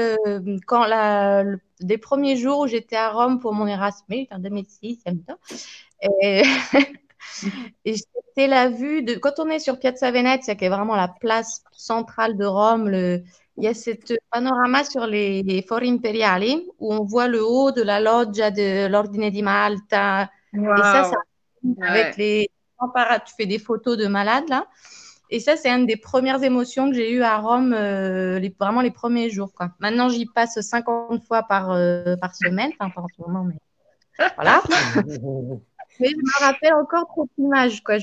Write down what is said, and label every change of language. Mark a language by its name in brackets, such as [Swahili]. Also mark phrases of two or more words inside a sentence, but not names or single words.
[French] Quand des premiers jours où j'étais à Rome pour mon Erasmus, en 2006, il y a longtemps, et, et c'était la vue de. Quand on est sur Piazza Venezia, qui est vraiment la place centrale de Rome, il y a cette panorama sur les Fori Imperiali où on voit le haut de la loggia de l'Ordine di Malta. Et ça Waouh. avec Ouais. tu fais des photos de malades là. Et ça, c'est une des premières émotions que j'ai eues à Rome, vraiment les premiers jours. Quoi. Maintenant, j'y passe 50 fois par semaine, enfin pas en ce moment, mais voilà. Mais je me rappelle encore trop d'images, quoi.